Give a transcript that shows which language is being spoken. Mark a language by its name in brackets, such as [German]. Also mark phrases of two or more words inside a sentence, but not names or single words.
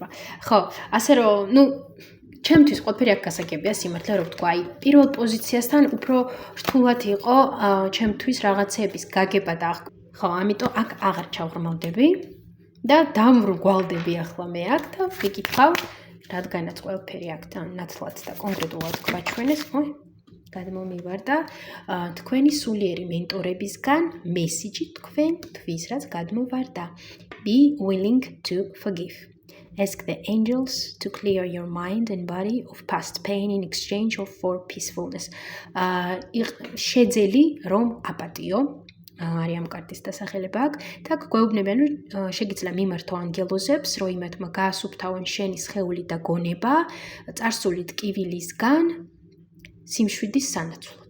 [Georgian] ხო, ასე რომ, ჩემთვის ყველაფერი აქ გასაგებია სიმართლე რომ ვთქვა, აი პირველ პოზიციასთან უფრო რთულად იყო ჩემთვის რაღაცეების გაგება და ხო, ამიტომ აქ აღარ ჩავღრმავდები და დამრგვალდები ახლა მე აქ და ვიკითხავ, რადგანაც ყველაფერი აქ თან ნათლად და კონკრეტულად გვაჩვენეს, გადმომივარდა თქვენი სულიერი მენტორებისგან მესიჯი თქვენთვის, რაც გადმოვარდა. [English] Be willing to forgive. Ask the angels to clear your mind and body of past pain in exchange for peacefulness. [Georgian] შეძელი რომ აპატიო არის ამ კარტის დასახელება აქ და გვეუბნებიან რომ შეგიძლია მიმართო ანგელოზებს რომ იმათმა გაასუფთავონ შენი სხეული და გონება წარსული ტკივილისგან სიმშვიდის სანაცვლოდ.